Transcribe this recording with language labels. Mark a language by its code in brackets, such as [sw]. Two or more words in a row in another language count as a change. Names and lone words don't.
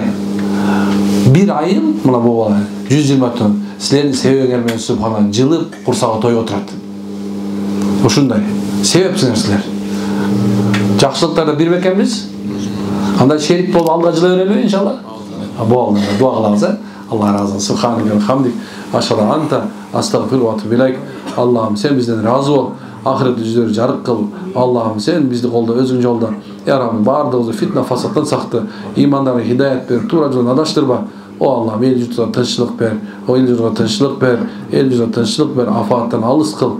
[ky] Бир айыл мына бул бала 120 тонн силердин себебиңер менен субханалла жылып курсагы тоюп отурат. Ушундай. Себепсиңер силер. Жакшылыктарды бербек экенбиз. Анда шерик болуп алга жыла берелби иншалла? Болду. Дуа кылабыз, Алла разы болсун. [ar] سبحان الله وبحمدك. أشهد أنت أستغفر وأتوب إليك. [ky] Аллахым сен бизден разы бол. Ахирет жүздөрү жарык кыл. Аллахым сен бизди колдо өзүң жолдо. [ar] يا رب, [ky] бардыгыбызды фитна фасаттан сакты. Имандарды хидаят бер, туура жолдон адаштырба. О Аллахым, эл журтка тынччылык бер. О эл журтка тынччылык бер. Эл журтка тынччылык бер. Афааттан алыс кыл.